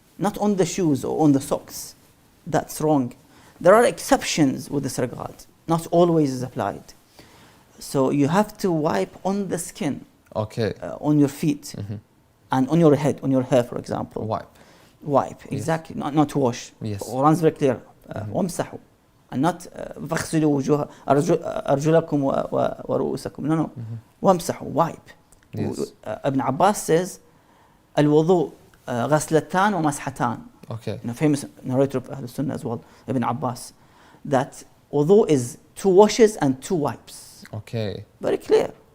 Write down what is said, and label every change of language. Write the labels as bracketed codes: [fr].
[en] Not on the shoes or on the socks. That's wrong. There are exceptions with this regard. Not always is applied. So you have to wipe on the skin. Okay. On your feet and on your head, on your hair, for example. Wipe, exactly. Yes. Not wash. Yes. Quran is very clear. [ar] وَامْسَحُوا, [en] and not [ar] فَاغْسِلُوا أَرْجُلَكُمْ وَرُؤُوسَكُمْ. [en] No. [ar] وَامْسَحُوا, [en] wipe. Yes. [ar] Ibn Abbas says, الوضوء غسلتان ومسحتان. [en] Okay. Famous narrator of Ahlul Sunnah as well, Ibn Abbas, that wudu is 2 washes and 2 wipes. Okay. Very clear.